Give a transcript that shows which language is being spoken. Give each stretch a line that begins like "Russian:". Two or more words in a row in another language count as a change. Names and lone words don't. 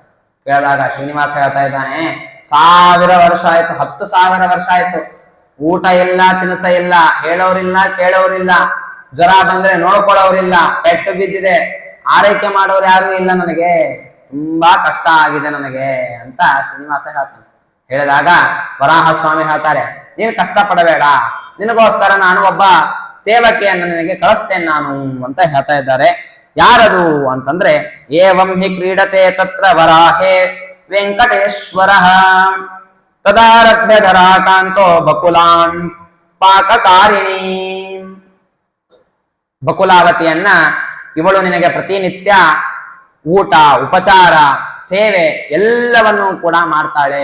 Kannada: ಕೇಳಿದಾಗ ಶ್ರೀನಿವಾಸ ಹೇಳ್ತಾ ಇದ್ದಾನೆ, 1000 ವರ್ಷ ಆಯ್ತು, 10,000 ವರ್ಷ ಆಯ್ತು, ಊಟ ಇಲ್ಲ, ತಿನಸ ಇಲ್ಲ, ಹೇಳೋರಿಲ್ಲ, ಕೇಳೋರಿಲ್ಲ, ಜ್ವರ ಬಂದ್ರೆ ನೋಡ್ಕೊಳ್ಳೋರಿಲ್ಲ, ಪೆಟ್ಟು ಬಿದ್ದಿದೆ, ಆರೈಕೆ ಮಾಡೋರು ಯಾರು ಇಲ್ಲ, ನನಗೆ ತುಂಬಾ ಕಷ್ಟ ಆಗಿದೆ ನನಗೆ ಅಂತ ಶ್ರೀನಿವಾಸ ಹೇಳ್ತಾನೆ. ಹೇಳಿದಾಗ ವರಾಹ ಸ್ವಾಮಿ ಹೇಳ್ತಾರೆ, ನೀನು ಕಷ್ಟ ಪಡಬೇಡ, ನಿನಗೋಸ್ಕರ ನಾನು ಒಬ್ಬ ಸೇವಕಿಯನ್ನು ನಿನಗೆ ಕಳಿಸ್ತೇನೆ ನಾನು ಅಂತ ಹೇಳ್ತಾ ಇದ್ದಾರೆ. ಯಾರದು ಅಂತಂದ್ರೆ,
Sanskrit: ಏವಂ ಹಿ ಕ್ರೀಡತೆ ತತ್ರ ವರಾಹೇ ವೆಂಕಟೇಶ್ವರ ತದಾರಭ್ಯ ಧರಾಕಾಂತೋ ಬಕುಲಾನ್ ಪಾಕಕಾರಿಣಿ.
Kannada: ಬಕುಲಾವತಿಯನ್ನ ಇವಳು ನಿನಗೆ ಪ್ರತಿನಿತ್ಯ ಊಟ, ಉಪಚಾರ, ಸೇವೆ ಎಲ್ಲವನ್ನೂ ಕೂಡ ಮಾಡ್ತಾಳೆ.